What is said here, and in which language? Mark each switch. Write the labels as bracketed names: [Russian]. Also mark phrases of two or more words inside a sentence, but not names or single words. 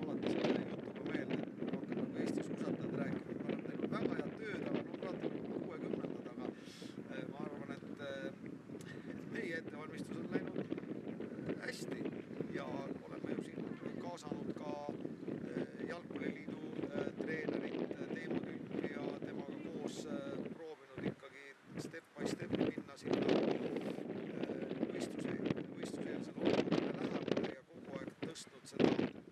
[Estonian] alati selle jutuga meelde, et ma hakkan nagu Eestis usatajad rääkima, me oleme teinud väga head tööd, aga praegu 60, aga ma arvan, et meie ettevalmistus on läinud hästi ja oleme ju siin kaasanud ka Jalgpalliliidu treenerit Teemu Tülpi ja temaga koos proovinud ikkagi [English] step by step [Estonian] minna sinna võistluseelsele olukorrale lähemale ja kogu aeg tõstnud seda